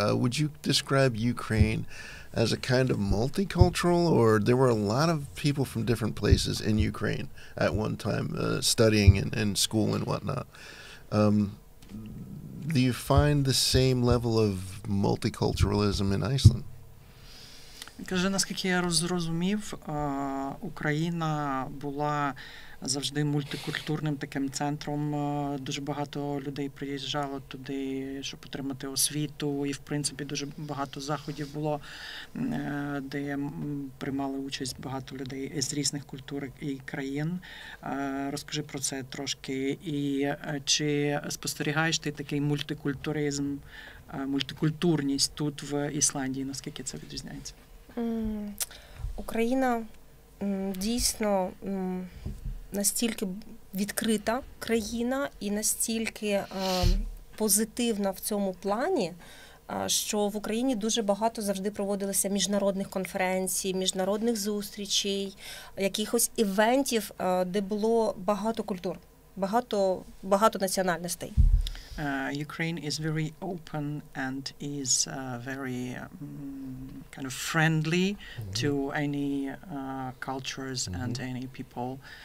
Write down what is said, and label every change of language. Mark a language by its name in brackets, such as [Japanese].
[English] Would you describe Ukraine as a kind of multicultural, or there were a lot of people from different places in Ukraine at one time studying in school and whatnot? Do you find the same level of multiculturalism in Iceland? [Ukrainian] Каже, наскільки я зрозумів, Україна була завжди мультикультурним таким центром. Дуже багато людей приїжджало туди, щоб отримати освіту, і, в принципі, дуже багато заходів було, де приймали участь багато людей з різних культур і країн. Розкажи про це трошки. І чи спостерігаєш ти такий мультикультуризм, мультикультурність тут в Ісландії? Наскільки це відрізняється? Україна дійсно настільки відкрита країна і настільки позитивна в цьому плані, що в Україні дуже багато завжди проводилося міжнародних конференцій, міжнародних зустрічей, якихось івентів, де було багато культур, багато національностей. [English] Ukraine is very open and is very kind of friendly to any cultures and any people.